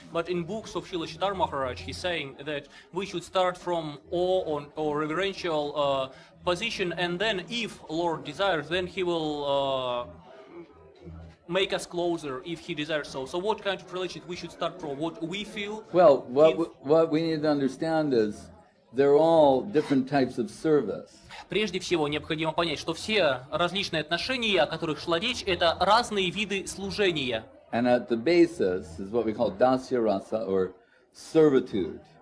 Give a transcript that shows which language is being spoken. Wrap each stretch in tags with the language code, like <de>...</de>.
<en>But in books of Srila Siddhar Maharaj, he's saying that we should start from awe or reverential position, and then, if Lord desires, then He will make us closer if He desires so. So, what kind of relations we should start from? What we feel? Well, what we need to understand is they're all different types of service.</en> <ru>Прежде всего, необходимо понять, что все различные отношения, о которых шла речь, это разные виды служения.</ru> <en>And at the basis is what we call dasya rasa, or servitude.</en>